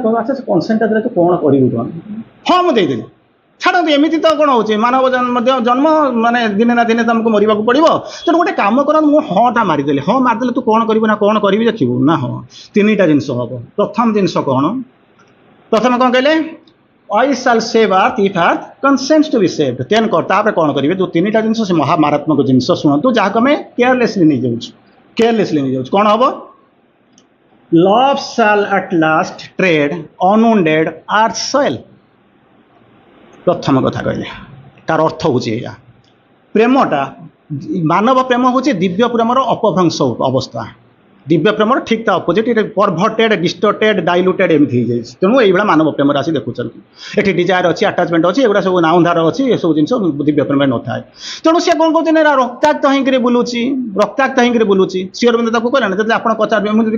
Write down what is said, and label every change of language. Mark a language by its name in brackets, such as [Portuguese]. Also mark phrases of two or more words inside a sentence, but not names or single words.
[Odia] କହିବ ଆଚ୍ଛା ସେ କନସେଣ୍ଟଟା ଦେଲେ ତୁ କ'ଣ କରିବୁ କ'ଣ ହଁ ମୁଁ ଦେଇଦେବି ଛାଡ଼ନ୍ତୁ ଏମିତି ତ କ'ଣ ହେଉଛି ମାନବ ଜନ୍ମ ମାନେ ଦିନେ ନା ଦିନେ ତମକୁ ମରିବାକୁ ପଡ଼ିବ ତେଣୁ ଗୋଟେ କାମ କରନ୍ତୁ ମୁଁ ହଁଟା ମାରିଦେଲି ତୁ କ'ଣ କରିବୁ ନା କ'ଣ କରିବି ଦେଖିବୁ ନା ହଁ 3ଟା ଜିନିଷ ହେବ ପ୍ରଥମ ଜିନିଷ କ'ଣ ପ୍ରଥମେ କ'ଣ କହିଲେ [English] I shall save earth if earth consents to be saved [Odia] ତେଣୁ ତାପରେ କ'ଣ କରିବେ ଯେଉଁ 3ଟା ଜିନିଷ ସେ ମହାମାରାତ୍ମକ ଜିନିଷ ଶୁଣନ୍ତୁ ଯାହାକୁ ଆମେ କେୟାରଲେସଲି ନେଇଯାଉଛୁ କ'ଣ ହେବ [English] love shall at last tread unwounded earth's soil [Odia] ପ୍ରଥମ କଥା କହିଲେ ତାର ଅର୍ଥ ହେଉଛି ଏଇଆ ପ୍ରେମଟା ମାନବ ପ୍ରେମ ହେଉଛି ଦିବ୍ୟ ପ୍ରେମର ଅପଭ୍ରଂଶ ଅବସ୍ଥା ଦିବ୍ୟ ପ୍ରେମର ଠିକ୍ ତା ଅପୋଜିଟ୍ ଏଠି [English] perverted distorted diluted [Odia] ଏମିତି ହେଇଯାଇଛି ତେଣୁ ଏଇଭଳିଆ ମାନବ ପ୍ରେମରେ ଆସି ଦେଖୁଛନ୍ତି ଏଠି ଡିଜାୟାର ଅଛି ଆଟାଚମେଣ୍ଟ ଅଛି ଏଗୁଡ଼ା ସବୁ ନାଉନ୍ଧାର ଅଛି ଏସବୁ ଜିନିଷ ଦିବ୍ୟ ପ୍ରେମରେ ନଥାଏ ତେଣୁ ସେ କ'ଣ କହୁଛନ୍ତି ନା ରକ୍ତାକ୍ତ ହେଇକିରି ବୁଲୁଛି ଶ୍ରୀଅରବିନ୍ଦ ତାକୁ କହିଲେ ନା ଯଦି ଆପଣ ପଚାରିବେ ମୁଁ ଯଦି